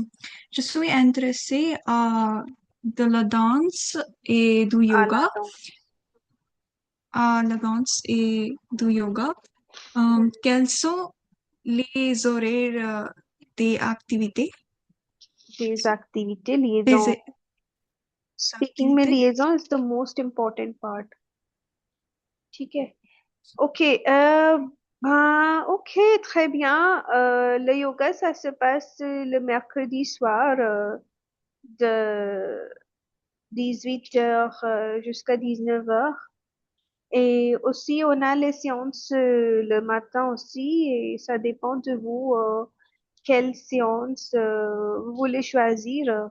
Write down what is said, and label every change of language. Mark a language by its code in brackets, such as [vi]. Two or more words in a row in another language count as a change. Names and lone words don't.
[fr] Je suis intéressée à de la danse et du À la yoga, danse. à la danse et du yoga. Quels sont les horaires des activités, Des activités, des [en] liaison. Speaking में [fr] activités? [en] liaison is the most important part. [hi] ठीक है? [fr] Ok, ok, très bien. Le yoga, ça se passe le mercredi soir de 18h jusqu'à 19h. Et aussi, on a les séances le matin aussi, et ça dépend de vous quelle séance vous voulez choisir.